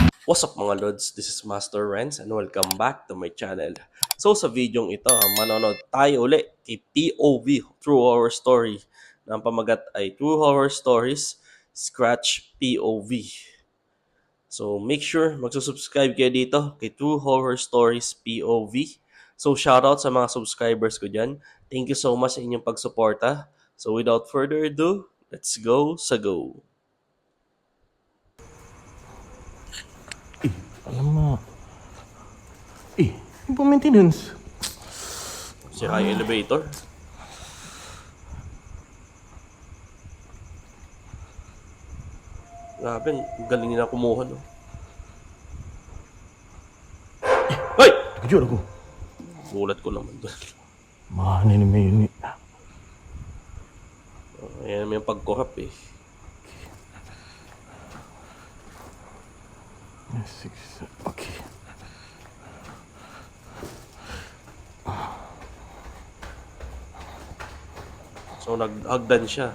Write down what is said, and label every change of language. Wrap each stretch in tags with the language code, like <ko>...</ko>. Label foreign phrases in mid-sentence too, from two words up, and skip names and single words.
<en>What's up</en> <tl>mga Lods?</tl> <en>This is Master Renz and welcome back to my channel.</en> <tl>So sa videong ito, manonood tayo uli kay POV, True Horror Story. Na ang pamagat ay True Horror Stories Scratch POV. So</tl> <en>make sure</en> <tl>magsusubscribe kayo dito kay True Horror Stories POV. So shoutout sa mga subscribers ko dyan.</tl> <en>Thank you so much</en> <tl>sa inyong pagsuporta.</tl> <en>So without further ado, let's go sa go.</en> <ms>Alamak. Ini pun maintenance.</ms> <tl>Sira yung elevator. Grabe, ang galing nila kumuha, no? Hoy!</tl> <ms>Terkejut aku.</ms> <tl>Gulat ko naman doon.</tl> <ms>Mana ni main ni?</ms> <tl>Ayan naman yung pagkurap eh. Okay. So naghagdan siya.</tl>